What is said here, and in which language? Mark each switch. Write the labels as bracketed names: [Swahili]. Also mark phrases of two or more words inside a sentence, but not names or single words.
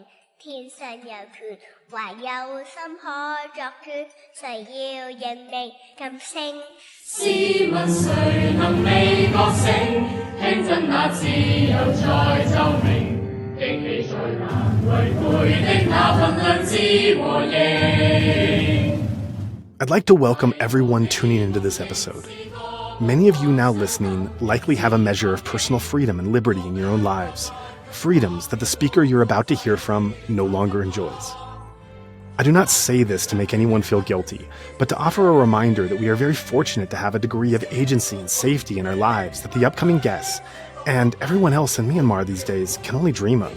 [Cantonese] 天上有權，還有心可作決，誰要認命噤聲？試問誰能未覺醒？聽真那自由在奏鳴，驚喜在難違背的那份良知和應。 [English] I'd like to welcome everyone tuning into this episode. Many of you now listening likely have a measure of personal freedom and liberty in your own lives, freedoms that the speaker you're about to hear from no longer enjoys. I do not say this to make anyone feel guilty, but to offer a reminder that we are very fortunate to have a degree of agency and safety in our lives that the upcoming guests, and everyone else in Myanmar these days, can only dream of.